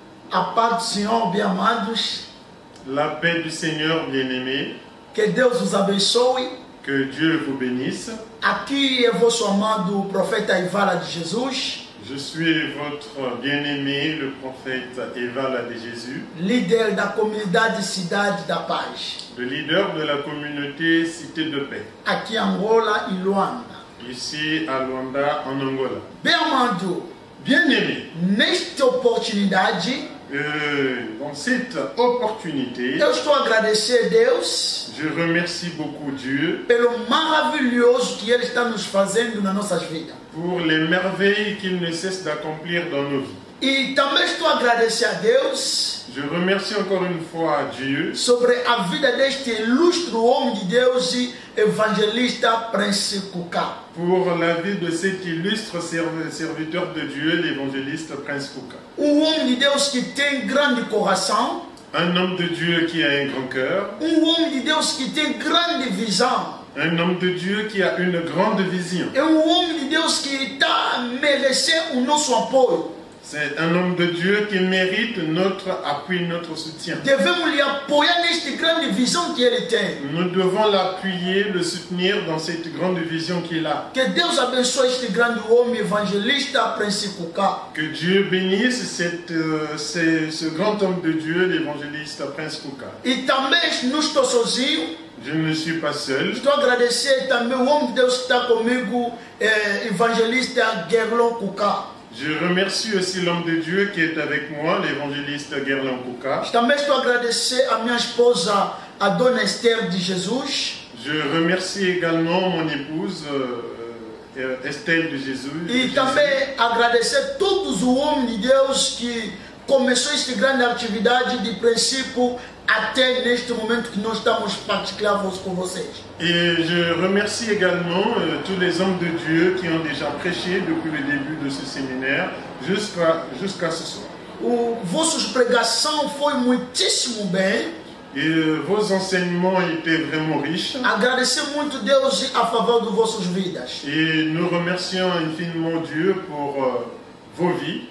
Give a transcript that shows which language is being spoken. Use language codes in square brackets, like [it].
[pt] A paz do Senhor, bem amados. [fr] La paix du Seigneur bien-aimé. [pt] Que Deus os abençoe. [fr] Que Dieu vous bénisse. [pt] Aqui é vosso amado profeta Ivala de Jesus. [fr] Je suis votre bien-aimé, le prophète Ivala de Jésus. [pt] Líder da comunidade Cidade da Paz. [fr] Le leader de la communauté Cité de Paix. [pt] Aqui em Angola e Luanda. [fr] Ici à Luanda, en Angola. [pt] Bem amado. [fr] Bien-aimé. [pt] Nesta oportunidade. [fr] Dans cette opportunité, [pt] Eu estou a agradecer a Deus. [fr] Je remercie beaucoup Dieu [pt] pelo maravilhoso que Ele está nos fazendo nas nossas vidas. [fr] Pour les merveilles qu'il ne cesse d'accomplir dans nos vies. [pt] E também estou a agradecer a Deus. [fr] Je remercie encore une fois Dieu [pt] sobre a vida deste ilustre homem de Deus e evangelista Prince Kuka. [fr] Pour la vie de cet illustre serviteur de Dieu, l'évangéliste Prince Kuka. [pt] Homem de Deus que tem grande coração. [fr] Un homme de Dieu qui a un grand cœur. [pt] Homem de Deus que tem grande visão. [fr] Un homme de Dieu qui a une grande vision. [pt] É homem de Deus que está a merecer o nosso apoio. [fr] C'est un homme de Dieu qui mérite notre appui, notre soutien. [pt] Devemos lhe apoiar nesta grande visão que ele tem. [fr] Nous devons l'appuyer, le soutenir dans cette grande vision qu'il a. [pt] Que Deus abençoe este grande homem evangelista Prince Kuka. [fr] Que Dieu bénisse ce grand homme de Dieu, l'évangéliste Prince Kuka. [pt] E também não estou sozinho. [fr] Je ne suis pas seul. [pt] Estou a agradecer também o homem de Deus que está comigo, evangelista Gerlon Kuka. [fr] Je remercie aussi l'homme de Dieu qui est avec moi, l'évangéliste Gerlon Kuka. [pt] Também estou a agradecer a minha esposa, a Dona Esther de Jesus. [fr] Je remercie également mon épouse, Estelle de Jesus. [pt] E também agradecer todos os homens de Deus que começou esta grande atividade de princípio até neste momento que nós estamos partilhando com vocês. [fr] Et je remercie également tous les hommes de Dieu qui ont déjà prêché depuis le début de ce séminaire jusqu'à ce soir. [pt] Vossa pregação foi muitíssimo bem. [fr] Et vos enseignements étaient vraiment riches. [pt] Agradecer muito Deus a favor de vossas vidas. [fr] Et nous remercions infiniment Dieu pour vos vies.